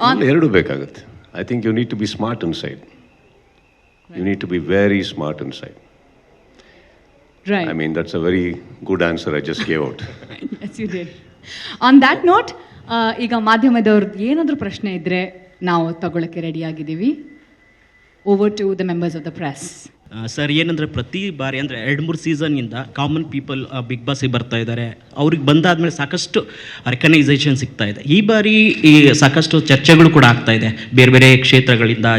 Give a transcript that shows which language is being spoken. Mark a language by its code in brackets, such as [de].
[kn] ಎರಡು ಬೇಕಾಗುತ್ತೆ. [en] I think you need to be smart inside. You need to be very smart inside. Right. I mean, that's a very good answer I just gave out. Yes, you did. On that note, [kn] ಈಗ ಮಾಧ್ಯಮದವ್ರದ್ದು ಏನಾದರೂ ಪ್ರಶ್ನೆ ಇದ್ದರೆ ನಾವು ತಗೊಳ್ಳೋಕ್ಕೆ ರೆಡಿಯಾಗಿದ್ದೀವಿ. [en] Over to the members of the press. [kn] Sir, ಏನಂದರೆ ಪ್ರತಿ ಬಾರಿ ಅಂದರೆ 2-3 ಸೀಸನ್ನಿಂದ common people big ಬಾಸಿಗೆ ಬರ್ತಾ ಇದ್ದಾರೆ. ಅವ್ರಿಗೆ ಬಂದಾದ್ಮೇಲೆ ಸಾಕಷ್ಟು ರೆಕಗ್ನೈಸೇಷನ್ ಸಿಗ್ತಾ ಇದೆ. ಈ ಬಾರಿ ಈ ಸಾಕಷ್ಟು ಚರ್ಚೆಗಳು ಕೂಡ ಆಗ್ತಾ ಇದೆ ಬೇರೆ ಬೇರೆ ಕ್ಷೇತ್ರಗಳಿಂದ.